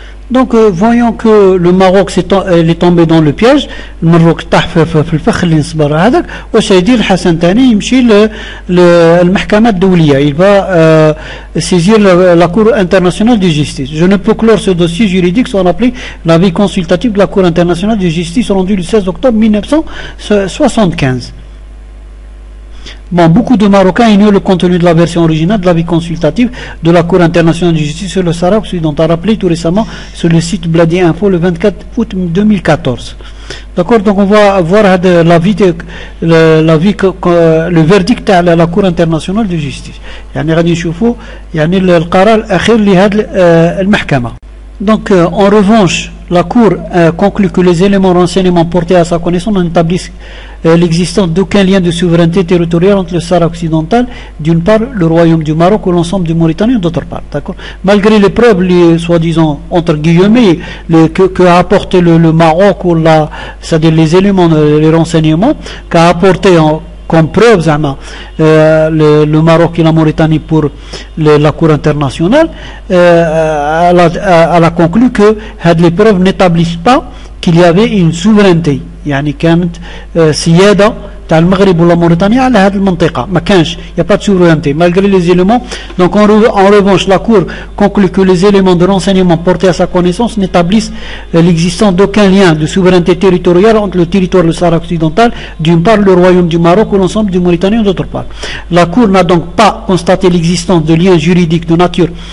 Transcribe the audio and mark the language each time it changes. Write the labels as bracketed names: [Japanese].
[French] Donc voyons que le Maroc est tombé dans le piège. [Arabic] المروك طاح في الفخ اللي نصبر هذاك. واش يدير الحسن ثاني يمشي للمحكمة الدولية. [French] Il va saisir la Cour internationale de justice. Je ne peux clore ce dossier juridique sans rappeler l'avis consultatif de la Cour internationale de justice rendu le 16 octobre 1975. Bon, beaucoup de Marocains ignorent le contenu de la version originale de l'avis consultatif de la Cour internationale de justice sur le Sahara, dont on a rappelé tout récemment sur le site Bladi Info le 24 août 2014. D'accord, donc on va voir le verdict de la Cour internationale de justice. [Arabic] يعني غادي نشوفوا يعني القرار الأخير لهذه المحكمة. [French] Donc en revanche, la Cour conclut que les éléments renseignements portés à sa connaissance n'établissent l'existence d'aucun lien de souveraineté territoriale entre le Sahara occidental, d'une part, le Royaume du Maroc ou l'ensemble du Mauritanie, d'autre part. D'accord. Malgré les preuves, soi-disant, entre guillemets, que a apporté le Maroc, ou c'est-à-dire les éléments, les renseignements, qu'a apporté comme preuve le Maroc et la Mauritanie pour la Cour internationale, elle a conclu que les preuves n'établissent pas qu'il y avait une souveraineté. [Arabic] يعني كانت سيادة تاع المغرب ولا موريتانيا على هذه المنطقة ما كانش [French] y a pas de souveraineté malgré les éléments. Donc en revanche la Cour conclut que les éléments de renseignement portés à sa connaissance n'établissent l'existence d'aucun lien de souveraineté territoriale entre le territoire du Sahara occidental d'une part, le Royaume du Maroc ou l'ensemble du Mauritanie d'autre part. La Cour n'a donc pas constaté l'existence de liens juridiques de nature